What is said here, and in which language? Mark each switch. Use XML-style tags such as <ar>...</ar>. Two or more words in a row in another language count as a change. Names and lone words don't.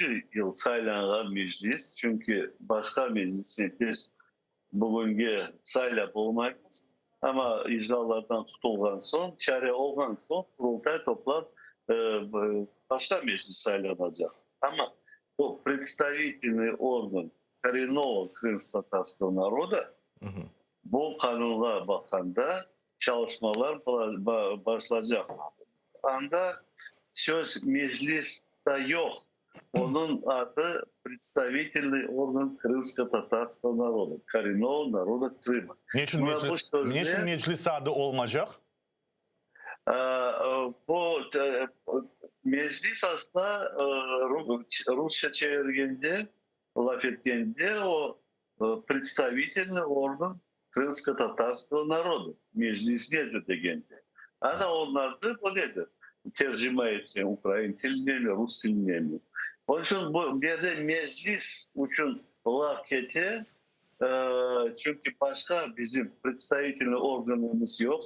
<crh>yıl saylanan meclis. Çünkü başka meclisi biz bugünkü saylap olmayız. Ama icralardan tutulgan son, çare olgan son kurultay toplap başka meclis saylanacak. Ama o</crh> <ru>представительный орган коренного крымско-татарского народа</ru> <crh>bu kanuna bakanda çalışmalar başlayacak. Anda söz mecliste yok. Onun adı</crh> <ru>представительный орган крымско-татарского народа, коренного народа Крыма.</ru> <crh>Niçin meclis adı olmayacak? Bu meclis aslında Rusça çevirgende, laf etgende o</crh> <ru>представительный орган крымско-татарского народа.</ru> <crh>Meclis nedir degende. Ana onlar da böyledir. Tercüme etse Ukrayna diline mi, Rus diline mi? Onun için bu bir de meclis için laketi çünkü başka bizim представительный organımız yok.</crh>